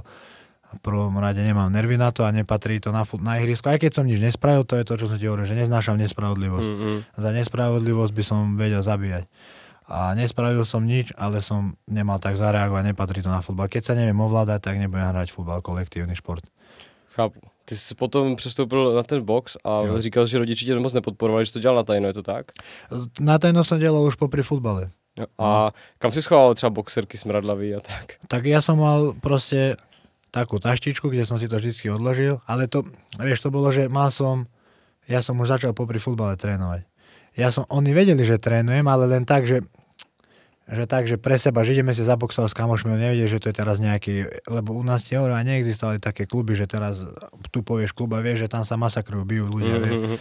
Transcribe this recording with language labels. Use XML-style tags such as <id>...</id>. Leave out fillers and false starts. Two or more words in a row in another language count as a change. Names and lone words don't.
<sk>V prvom rade nemám nervy na to a nepatrí to na ihrisko. Aj keď som nič nespravil, to je to, čo som ti hovoril, že neznášam nespravodlivosť. Za nespravodlivosť by som vedel zabíjať. A nespravil som nič, ale som nemal tak zareagovať, nepatrí to na futbal. Keď sa neviem ovládať, tak nebudem hrať futbal, kolektívny šport.</sk> <cs>Chápu. Ty jsi potom přestoupil na ten box a říkal, že rodiči tě moc nepodporovali, že to dělal na tajno, je to tak?</cs> <sk>Na tajno som dělal už popri futbale.</sk> <cs>A kam si schoval třeba boxerky smradlavý a tak?</cs> <sk>Tak ja som mal proste takú taštičku, kde som si to vždycky odložil, ale to, vieš, to bolo, že ja som už začal popri futbale trénovať. Oni vedeli, že trénujem, ale len tak, že pre seba, že ideme si zaboxovať s kamošmi, oni nevedeli, že to je teraz nejaký, lebo u nás neexistovali také kluby, že teraz tu povieš klub a vieš, že tam sa masakrujú, bijú ľudia, vieš.</sk>